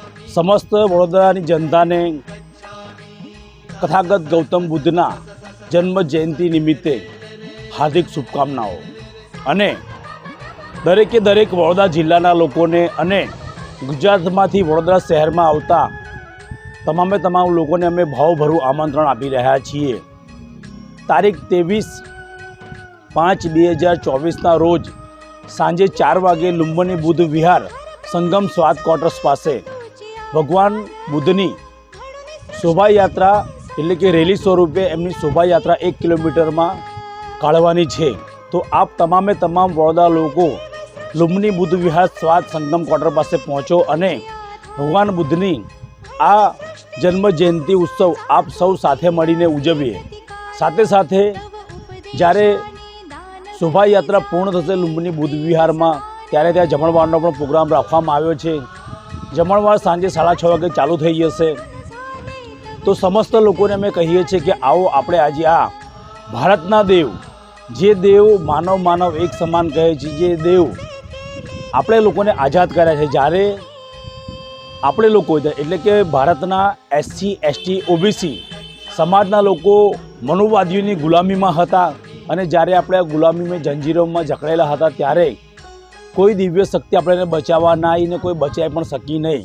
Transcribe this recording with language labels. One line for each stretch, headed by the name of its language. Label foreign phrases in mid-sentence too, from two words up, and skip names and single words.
Gujarati: સમસ્ત વડોદરાની જનતાને તથાગત ગૌતમ બુદ્ધના જન્મ જયંતી નિમિત્તે હાર્દિક શુભકામનાઓં અને દરેકે દરેક વડોદરા જિલ્લાના લોકોને અને ગુજરાતમાંથી વડોદરા શહેરમાં આવતા તમામે તમામ લોકોને અમે ભાવભરૂ આમંત્રણ આપી રહ્યા છીએ। તારીખ 23/5/2024 રોજ સાંજે 4 વાગે લુંબની બુદ્ધ વિહાર સંગમ સ્વાદ ક્વાર્ટર્સ પાસે ભગવાન બુદ્ધની શોભાયાત્રા એટલે કે રેલી સ્વરૂપે એમની શોભાયાત્રા 1 કિલોમીટર મેં કાઢવાની છે। તો આપ તમામે તમામ વડોદરા લોકો લુંબની બુદ્ધ વિહાર સ્વાદ સંગમ ક્વાર્ટર પાસે પહોંચો અને ભગવાન બુદ્ધની આ જન્મ જયંતી ઉત્સવ આપ સૌ સાથે મળીને ઉજવીએ। સાથે સાથે જ્યારે શોભાયાત્રા પૂર્ણ થશે લુંબની બુદ્ધ વિહાર મેં ત્યારે ત્યાં જમણવારનો પણ પ્રોગ્રામ રાખવામાં આવ્યો છે। જમણવાર સાંજે 6:30 વાગે ચાલૂ થઈ જશે। તો સમસ્ત લોકોને અમે કહીએ છીએ
Hindi: कि आओ
Gujarati: આપણે આજે આ ભારતના દેવ જે દેવ માનવ માનવ એક સમાન કહે છે, જે દેવ આપણે લોકોને આજાદ કર્યા છે। ज्यारे આપણે લોકો એટલે કે ભારતના SC ST OBC સમાજના લોકો મનુવાદીઓની ગુલામીમાં હતા અને જ્યારે આપણે આ ગુલામીમાં જંજીરોમાં જકડાયેલા હતા ત્યારે કોઈ દિવ્ય શક્તિ આપણને બચાવવા ના આવીને કોઈ બચાવી પણ શકી નહીં।